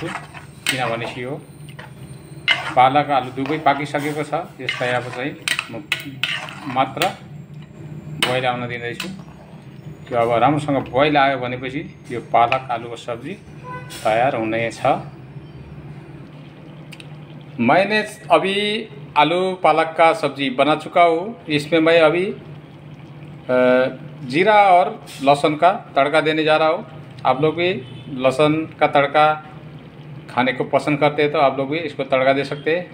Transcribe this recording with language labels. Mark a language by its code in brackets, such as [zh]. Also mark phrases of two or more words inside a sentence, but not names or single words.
[ne] किनभने यो पालक आलु दुवै पाकिसकेको छ। यसलाई अब चाहिँ म मात्र बोइल आउन दिँदैछु। यो अब राम्रोसँग बोइल आयो भनेपछि यो पालक आलुको सब्जी तयार हुनेछ। [hi] मैंने अभी आलू पालक का सब्जी बना चुका हूँ। इसमें मैं अभी जीरा और लहसुन का तड़का देने जा रहा हूँ। आप लोग भी लहसुन का तड़का खाने को पसंद करते हैं तो आप लोग भी इसको तड़का दे सकते हैं।